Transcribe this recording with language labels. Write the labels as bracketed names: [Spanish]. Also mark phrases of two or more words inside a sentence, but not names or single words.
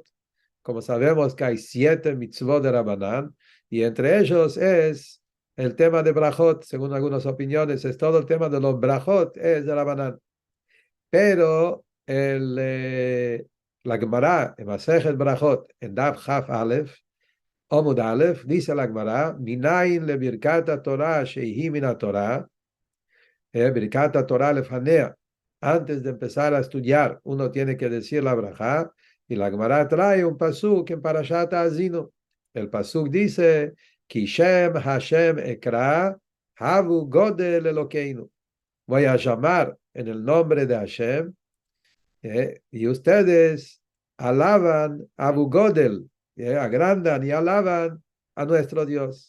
[Spanish] Como sabemos que hay 7 mitzvot de Rabanán, y entre ellos es el tema de brajot, según algunas opiniones, es todo el tema de los brajot, es de Rabanán. Pero la Gemara, en Masejet Brajot, en [Hebrew] דף כ״א, עמוד א, [Spanish] dice la Gemara, [Hebrew] מניין לברכת התורה שהיא מן התורה ברכת התורה לפניה. [Spanish] Antes de empezar a estudiar, uno tiene que decir la braja, y la Gemara trae un pasuk en Parashat Azino. El pasuk dice, [Hebrew] כי שם ה׳ אקרא הבו גודל לאלוהינו. [Spanish] Voy a llamar en el nombre de Hashem, y ustedes alaban a Abu Godel, agrandan y alaban a nuestro Dios.